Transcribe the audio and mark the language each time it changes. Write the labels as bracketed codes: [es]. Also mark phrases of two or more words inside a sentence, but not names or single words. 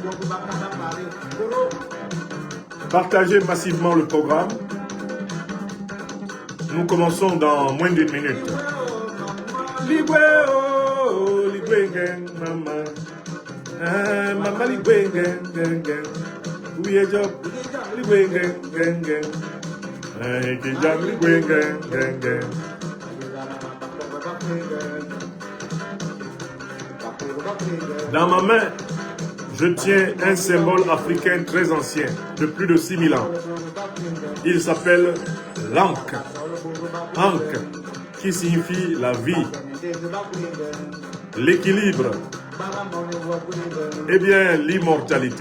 [fr] Partagez massivement le programme. Nous commençons dans moins d'une minute. Ligwe, oh, ligwe, gang, maman. Ah, maman, ligwe, gang, gang, gang. Oui, job, ligwe, gang, gang, gang. Ah, job, ligwe, gang, gang, gang. Dans ma main, je tiens un symbole africain très ancien, de plus de 6000 ans. Il s'appelle l'Ankh. Ankh, qui signifie la vie, l'équilibre, et bien l'immortalité.